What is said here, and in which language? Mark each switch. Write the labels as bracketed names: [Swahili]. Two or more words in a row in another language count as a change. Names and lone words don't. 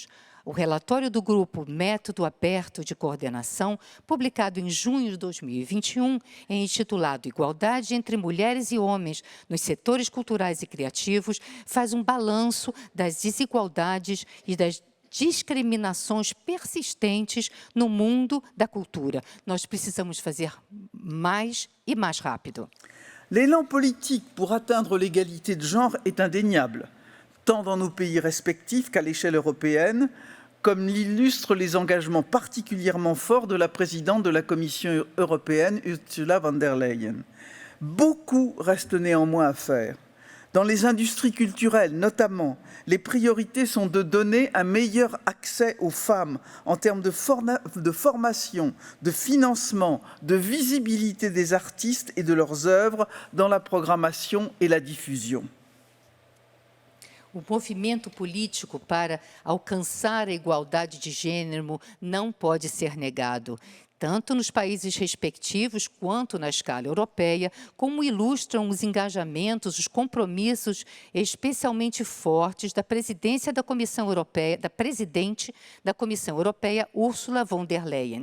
[Portuguese] O relatório do Grupo Método Aberto de Coordenação, publicado em junho de 2021, é intitulado Igualdade entre Mulheres e Homens nos Setores Culturais e Criativos, faz um balanço das desigualdades e das discriminações persistentes no mundo da cultura. Nós precisamos fazer mais e mais rápido. [French] L'élan politique pour atteindre l'égalité de genre est indéniable, tant dans nos pays respectifs qu'à l'échelle européenne, comme l'illustrent les engagements particulièrement forts de la présidente de la Commission européenne, Ursula von der Leyen. Beaucoup reste néanmoins à faire. Dans les industries culturelles, notamment, les priorités sont de donner un meilleur accès aux femmes en termes de formation, de financement, de visibilité des artistes et de leurs œuvres dans la programmation et la diffusion. [Portuguese] O movimento político para alcançar a igualdade de gênero não pode ser negado, tanto nos países respectivos quanto na escala europeia, como ilustram os engajamentos, os compromissos especialmente fortes da presidência da Comissão Europeia, da presidente da Comissão Europeia, Ursula von der Leyen.